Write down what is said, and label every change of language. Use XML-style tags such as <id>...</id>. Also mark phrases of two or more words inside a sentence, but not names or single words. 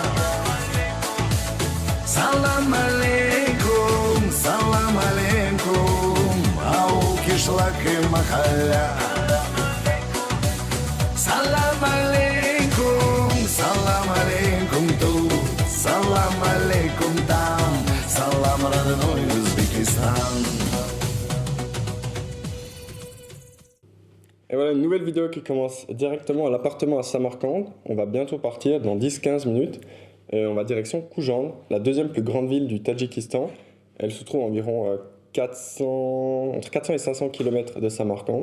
<ar>سلام عليكم,</ar> <ru>ау кишлак и махалля.</ru> <ar>سلام عليكم</ar> <ru>тут,</ru> <ar>سلام عليكم</ar> <ru>там, салам родной Узбекистан.</ru> <fr>Et voilà une nouvelle vidéo qui commence directement à l'appartement à Samarcande. On va bientôt partir dans 10-15 minutes. Et on va direction Khoujand, la deuxième plus grande ville du Tadjikistan. Elle se trouve environ entre 400 et 500 km de Samarcande.</fr>